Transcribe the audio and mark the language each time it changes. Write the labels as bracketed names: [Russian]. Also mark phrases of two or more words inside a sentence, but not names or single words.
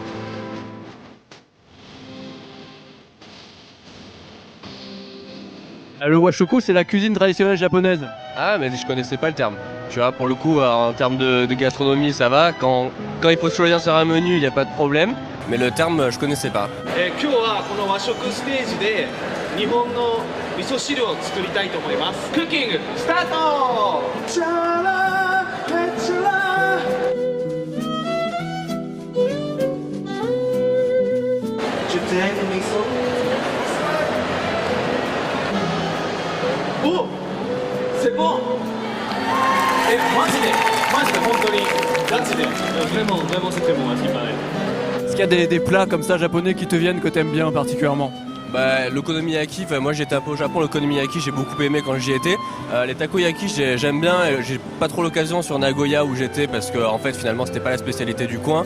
[French] Le Washoku c'est la cuisine traditionnelle japonaise. Ah, mais je connaissais pas le terme. Tu vois, pour le coup, en termes de gastronomie, ça va. Quand il faut choisir sur un menu, il n'y a pas de problème. Mais le terme, je connaissais pas. [Japanese] 今日はこの和食ステージで日本の味噌汁を作りたいと思います。クッキングスタート。チャラヘチャラ。10点味噌。 [French] お、c'est bon。 [Japanese] マジで本当にガチで。 [French] vraiment c'était bon à ce qui paraît. Est-ce qu'il y a des plats comme ça japonais qui te viennent que t'aimes bien particulièrement? Bah, l'okonomiyaki, moi j'étais un peu au Japon, l'okonomiyaki j'ai beaucoup aimé quand j'y étais. Les takoyaki j'aime bien, j'ai pas trop l'occasion sur Nagoya où j'étais parce que en fait finalement c'était pas la spécialité du coin.